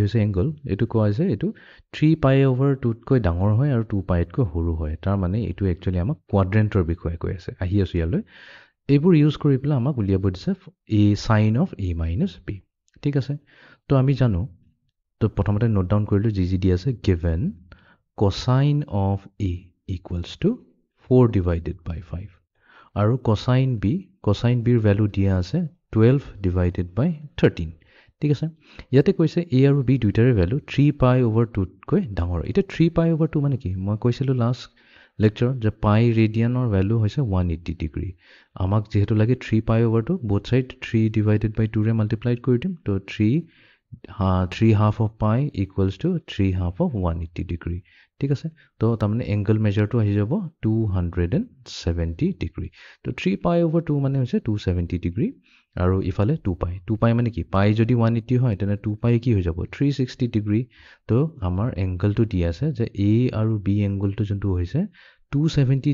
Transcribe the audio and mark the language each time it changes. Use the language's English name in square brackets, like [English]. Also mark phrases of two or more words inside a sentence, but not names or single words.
[Assamese] হৈছে এংগল এটো কোৱা আছে এটো [English] 3 pi over 2 [Assamese] তকৈ ডাঙৰ হয় আৰু 2 pi তকৈ সৰু হয় তাৰ মানে এটো একচুয়ালি আমাক কোৱাড্ৰেন্টৰ বিষয়ে কৈ আছে আহি আছে ইয়ালৈ এইবোৰ ইউজ কৰি পেলাই আমাক উলিয়াব দিছে [English] A sin of A minus B [Assamese] ঠিক আছে তো আমি জানো তো প্ৰথমতে [English] note down [Assamese] কৰিলো যি দিয়া আছে [English] given cosine of A equals to 4 divided by 5 [Assamese] আৰু [English] cosine B [Assamese] ৰ ভ্যালু দিয়া আছে [English] 12 divided by 13 [Assamese] ঠিক আছে ইয়াতে কৈছে A আৰু B দুইটাৰে ভ্যালু [English] 3 pi over 2 [Assamese] তকৈ ডাঙৰ এটা [English] 3 pi over 2 [Assamese] মানে কি মই কৈছিলো [English] last lecture [Assamese] যে pi ৰেডিয়ানৰ ভ্যালু হৈছে 180 ডিগ্ৰী আমাক যেহেতু লাগে [English] 3 pi over 2 both side 3 divided by 2 [Assamese] ৰে মাল্টিপ্লাইড কৰি দিম তো [English] 3 half of pi equals to 3 half of 180 degree [Assamese] ঠিক আছে তো তাৰমানে [English] angle measureটো [Assamese] আহি যাব 270 ডিগ্ৰী তো [English] 3 pi over 2 [Assamese] মানে হৈছে 270 ডিগ্ৰী আৰু ইফালে 2 pi মানে কি pi যদি 180 হয় তেনে 2 pi কি হৈ যাব 360 ডিগ্ৰী তো আমাৰ এংগলটো দি আছে যে A আৰু B এংগলটো যোনটো হৈছে 270